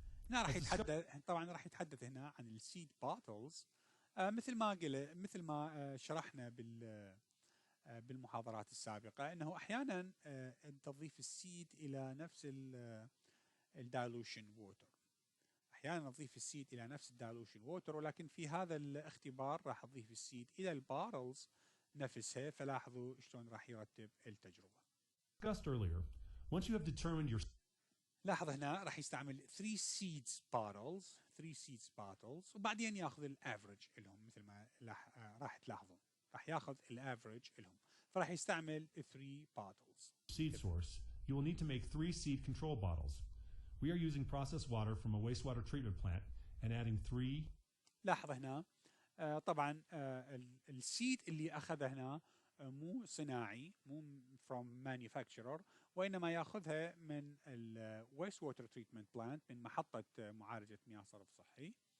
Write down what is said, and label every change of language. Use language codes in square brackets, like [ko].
[ar] هنا راح يتحدث هنا عن السيد باتلز، مثل ما شرحنا بالمحاضرات السابقة، أنه أحيانا تضيف السيد إلى نفس الدالوشن ووتر، أحيانا نضيف السيد إلى نفس الدالوشن ووتر، ولكن في هذا الاختبار راح نضيف السيد إلى البارلز نفسها. فلاحظوا شلون راح يرتب التجربة. [en] Discussed earlier, once you have determined your. [ar] لاحظ هنا راح يستعمل 3 seeds bottles وبعدين ياخذ الافريج لهم، مثل ما راح تلاحظون راح ياخذ الافريج لهم، فراح يستعمل 3 bottles. [en] Seed source, you will need to make 3 seed control bottles. We are using processed water from a wastewater treatment plant and adding 3. [ar] لاحظ هنا طبعا السيد اللي أخذه هنا مو صناعي، مو [en] from manufacturer، [ar] وإنما يأخذها من wastewater treatment plant، من محطة معالجة مياه صرف صحي.